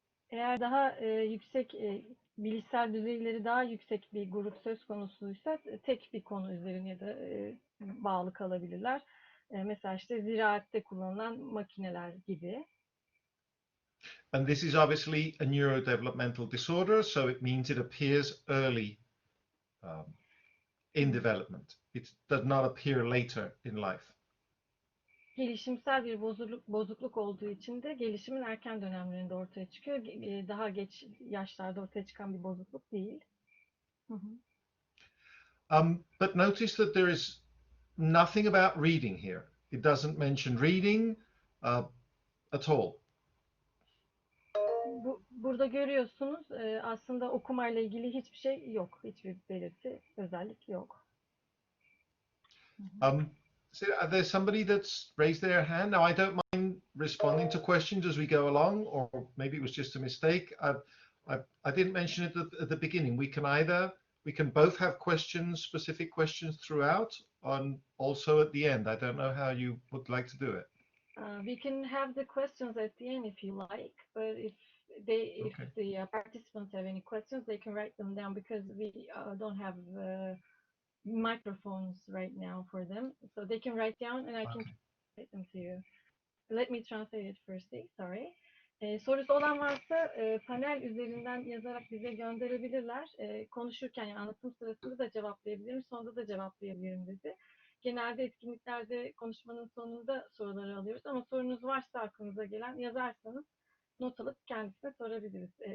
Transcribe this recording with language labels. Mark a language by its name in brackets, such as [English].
[Turkish] Eğer daha yüksek bilişsel düzeyleri daha yüksek bir grup söz konusuysa tek bir konu üzerine ya da bağlı kalabilirler. Mesela işte ziraatte kullanılan makineler gibi. [English] And this is obviously a neurodevelopmental disorder, so it means it appears early in development. It does not appear later in life. [Turkish] Gelişimsel bir bozukluk olduğu için de gelişimin erken dönemlerinde ortaya çıkıyor. Daha geç yaşlarda ortaya çıkan bir bozukluk değil. [English] But notice that there is nothing about reading here. It doesn't mention reading at all. [Turkish] Burada görüyorsunuz aslında okumayla ilgili hiçbir şey yok. Hiçbir belirti, özellik yok. [English] So are there somebody that's raised their hand? Now, I don't mind responding to questions as we go along, or maybe it was just a mistake. I didn't mention it at the beginning. We can both have questions, specific questions throughout, and also at the end. I don't know how you would like to do it. We can have the questions at the end if you like, but if the participants have any questions, they can write them down because we don't have microphones right now for them, so they can write down and I can translate them to you. Let me translate it firstly. Sorry. [Turkish] Sorusu olan varsa panel üzerinden yazarak bize gönderebilirler. Konuşurken yani anlatım sırasında da cevaplayabilirim, sonunda da cevaplayabilirim dedi. Genelde etkinliklerde konuşmanın sonunda soruları alıyoruz ama sorunuz varsa aklınıza gelen yazarsanız not alıp kendisine sorabiliriz.